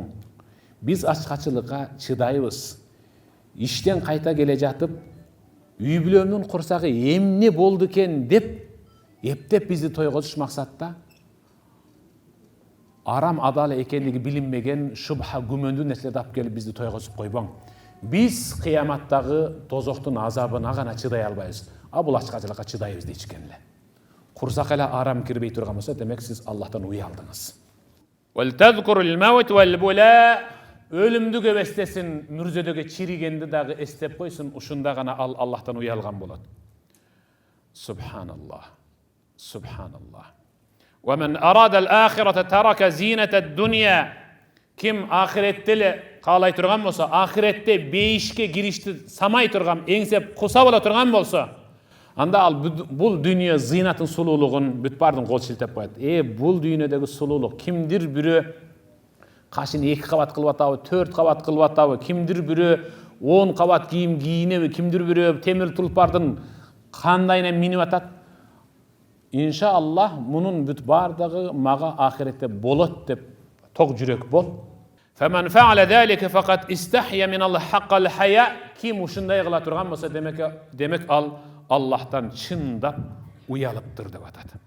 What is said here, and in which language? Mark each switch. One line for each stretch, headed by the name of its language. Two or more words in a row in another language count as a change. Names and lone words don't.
Kyrgyz: Биз ачкачылыкка чыдайбыз. Иштен кайта келе жатып, үй бүлөмдүн курсагы эмне болду экен деп, эптеп бизди тойгозуш максатта арам адал экендиги билинбеген шубха күмөндүү нерселерди алып келип бизди тойгозуп койбоң. Биз кыяматтагы тозоктун азабына гана чыдай албайбыз. А бул ачкачылыкка чыдайбыз дейчкен эле. Курсакка эле арам кирбей турган болсо, демек сиз Аллахтан уялдыңыз.
Arabic: ولتذكر الموت والبلى,
Kyrgyz: өлүмдү көп эстесин, мүрзөдөгө чиригенди дагы эстеп койсун, ушунда гана ал Аллахтан уялган болот. Субханаллах. Субханаллах.
Arabic: ومن أراد الآخرة ترك زينة الدنيا.
Kyrgyz: Ким ахиретте эле каалай турган болсо, ахиретте бейишке киришти самай турган, эңсеп куса бола турган болсо, анда ал бул дүйнө зинатын сулуулугун бүт бардын кол шилтеп коет. Бул дүйнөдөгү сулуулук кимдир бирөө кашын 2 кабат кылып атабы, 4 кабат кылып атабы, кимдир бирөө 10 кабат кийим кийинеби, кимдир бирөө темир тулпардын кандайына минип атат. Иншаллах, мунун бүт бардыгы мага ахиретте болот деп ток жүрөк бол.
Arabic: فمن فعل ذلك فقد استحيا من الله حق الحياء.
Kyrgyz: Ким ушундай кыла турган болсо, демек ал Аллахтан чындап уялыптыр деп атат.